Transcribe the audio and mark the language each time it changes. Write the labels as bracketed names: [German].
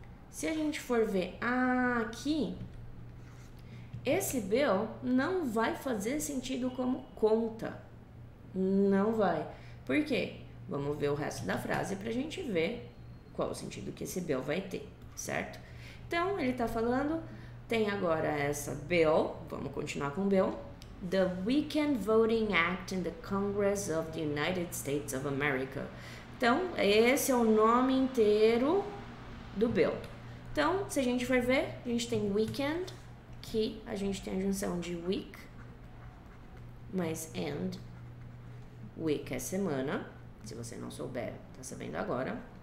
[Portuguese] Se a gente for ver aqui, esse bill não vai fazer sentido como conta. Não vai. Por quê? Vamos ver o resto da frase pra gente ver qual o sentido que esse bill vai ter, certo? Então, ele tá falando, tem agora essa bill, vamos continuar com bill. [English] The Weekend Voting Act in the Congress of the United States of America. [Portuguese] Então, esse é o nome inteiro do bill. Então, se a gente for ver, a gente tem weekend, que a gente tem a junção de week, mais and. Week é semana, se você não souber, tá sabendo agora.